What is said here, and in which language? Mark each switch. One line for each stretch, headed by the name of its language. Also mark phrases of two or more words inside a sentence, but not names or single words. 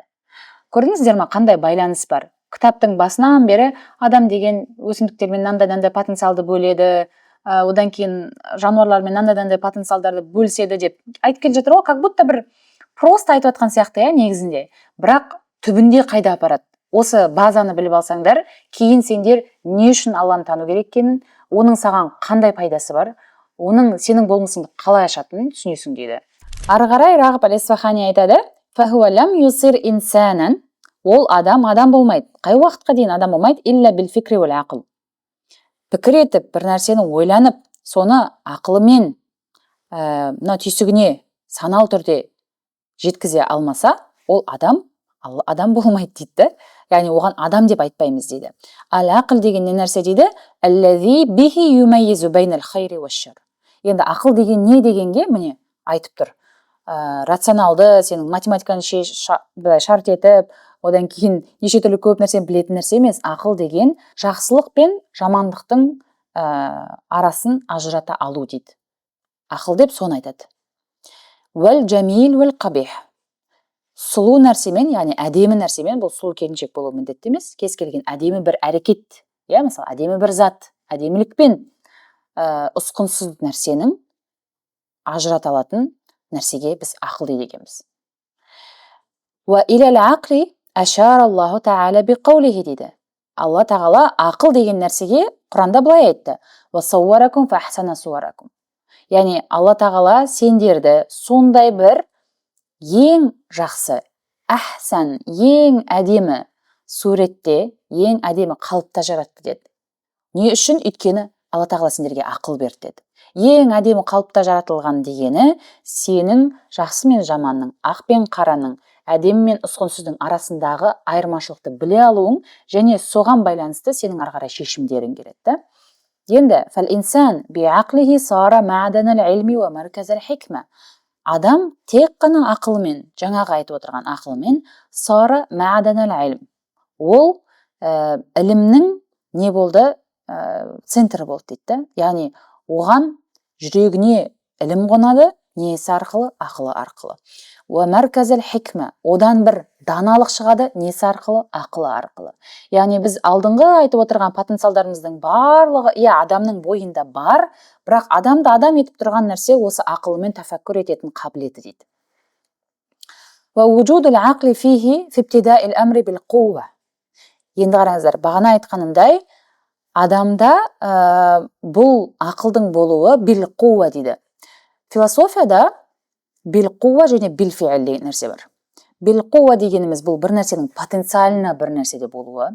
Kazakh: Көрдіңіздер ме, қандай байланыс бар? Кітаптың басынан бері адам деген өсімдіктермен мынандай потенциалды бөледі, одан кейін жануарлармен мынандай потенциалдарды бөліседі деп айтып келе жатыр ғой,
Russian: как будто
Kazakh: бір просто айтып жатқан сияқты негізінде. Бірақ түбінде қайда апарады? Осы базаны біліп алсаңдар, кейін сендер не үшін Алланы тану керек екенін, оның саған қандай пайдасы бар, оның сенің болмысыңды қалай ашатынын түсінесің дейді. Ары қарай Рағып әл-Исфахани айтады:
Arabic: فهو لم يصير إنسانا.
Kazakh: ол адам болмайды. Қай уақытқа дейін адам болмайды?
Arabic: إلا بالفكر والعقل.
Kazakh: Пікір етіп, бір нәрсені ойланып, соны ақылымен мына түйсігіне саналы түрде жеткізе алмаса, ол адам болмайды дейді. Яғни оған адам деп айтпаймыз дейді. Ал-ақыл деген не нәрсе дейді?
Arabic: الذي به يميز بين الخير والشر.
Kazakh: Енді ақыл деген не дегенге міне айтып тұр. Рационалды, сенің математиканы шарт етіп, одан кейін неше түрлі көп нәрсені білетін нәрсе емес. Ақыл деген жақсылық пен жамандықтың арасын ажырата алу дейді. Ақыл деп соны айтады.
Arabic: والجميل والقبيح.
Kazakh: Сұлу нәрсемен, яғни әдемі нәрсемен, бұл сұлу келіншек болу міндетті емес, кез келген әдемі бір әрекет, мысалы әдемі бір зат, әдемілікпен ұсқынсыз нәрсенің ажырата алатын нәрсеге біз ақыл дейді екенбіз.
Arabic: وإلى العقل أشار الله تعالى بقوله дейді.
Kazakh: Алла тағала ақыл деген нәрсеге Құранда былай айтты.
Arabic: وصوركم فأحسن صوركم.
Kazakh: Яғни Алла тағала сендерді сондай бір ең жақсы, ахсан, ең әдемі суретте, ең әдемі қалыпта жаратты деді. Не үшін? Өйткені Алла тағала сендерге ақыл берді деді. Ең әдемі қалыпта жаратылған дегені сенің жақсы мен жаманның, ақ пен қараның, әдемі мен ұсқынсыздың арасындағы айырмашылықты біле алуың және соған байланысты сенің ары қарай шешімдерің келеді.
Arabic: Енді فالإنسان بعقله صار معدن العلم ومركز الحكمة.
Kazakh: Адам тек қана ақылымен, жаңағы айтып отырған ақылымен
Arabic: صار معدن العلم.
Kazakh: Ол ілімнің не болды? Центрі болды дейді. Яғни оған жүрегіне ілім қонады, несі арқылы? Ақылы арқылы.
Arabic: ومركز الحكمة.
Kazakh: Одан бір даналық шығады, несі арқылы? Ақылы арқылы. Яғни біз алдыңғы айтып отырған потенциалдарымыздың барлығы адамның бойында бар, бірақ адамды адам етіп тұрған нәрсе осы ақылымен тафаккур ететін қабілеті дейді.
Arabic: ووجود العقل فيه في ابتداء الأمر بالقوة.
Kazakh: Енді қараңыздар, бағана айтқанымдай, адамда бұл ақылдың болуы
Arabic: بالقوة
Kazakh: дейді. Философияда
Arabic: بالقوة
Kazakh: және
Arabic: بالفعل
Kazakh: деген нәрсе бар.
Arabic: بالقوة
Kazakh: дегеніміз бұл бір нәрсенің потенциалына бір нәрседе болуы.